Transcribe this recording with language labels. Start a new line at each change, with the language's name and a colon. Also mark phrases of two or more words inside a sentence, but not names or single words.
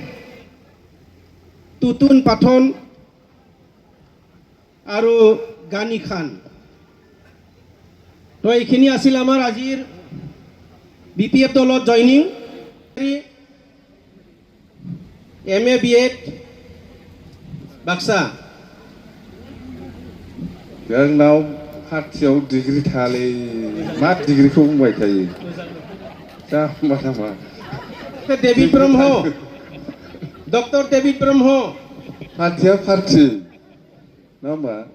Assamese: তুতুন পাঠন আৰু গানি খান তো এইখিনি আছিল আমাৰ আজিৰ BPF দলত জইনিং MA BEd বাক্সা
Bodo: जोंनाव खाथियाव डिग्री थालै मा डिग्रीखौ बुंबाय थायो दा मा नामा डेभिड ब्रह्म डक्टर डेभिड ब्रह्म खाथिया पार्टी नङा होमबा